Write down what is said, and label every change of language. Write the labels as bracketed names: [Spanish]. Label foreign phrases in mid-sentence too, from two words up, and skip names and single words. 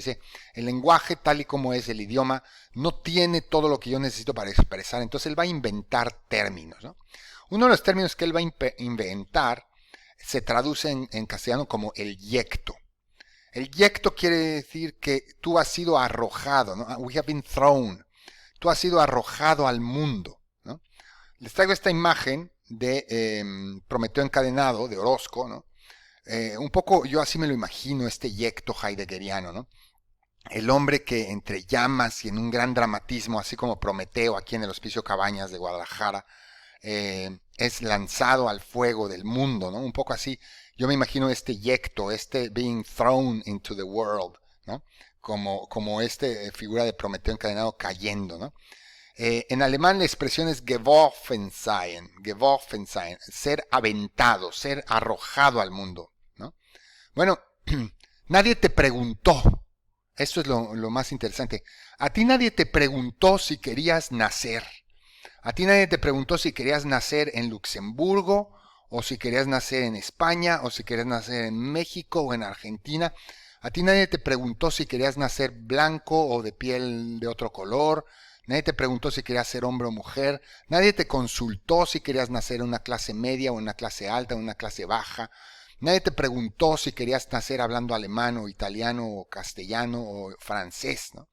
[Spanish] Dice, el lenguaje tal y como es el idioma no tiene todo lo que yo necesito para expresar, entonces él va a inventar términos, ¿no? Uno de los términos que él va a inventar se traduce en castellano como el yecto. El yecto quiere decir que tú has sido arrojado, ¿no? [English] We have been thrown. [Spanish] tú has sido arrojado al mundo, ¿no? Les traigo esta imagen de Prometeo encadenado, de Orozco, ¿no? Un poco yo así me lo imagino, este yecto heideggeriano, ¿no? El hombre que entre llamas y en un gran dramatismo, así como Prometeo aquí en el Hospicio Cabañas de Guadalajara, es lanzado al fuego del mundo, ¿no? Un poco así, yo me imagino este yecto, este [English] being thrown into the world, [Spanish] ¿no? Como este figura de Prometeo encadenado cayendo, ¿no? En alemán la expresión es [German] geworfen sein, [Spanish] ser aventado, ser arrojado al mundo, ¿no? Bueno, nadie te preguntó, esto es lo más interesante, a ti nadie te preguntó si querías nacer, a ti nadie te preguntó si querías nacer en Luxemburgo, o si querías nacer en España, o si querías nacer en México o en Argentina, a ti nadie te preguntó si querías nacer blanco o de piel de otro color, nadie te preguntó si querías ser hombre o mujer, nadie te consultó si querías nacer en una clase media o en una clase alta o en una clase baja, nadie te preguntó si querías nacer hablando alemán o italiano o castellano o francés, ¿no?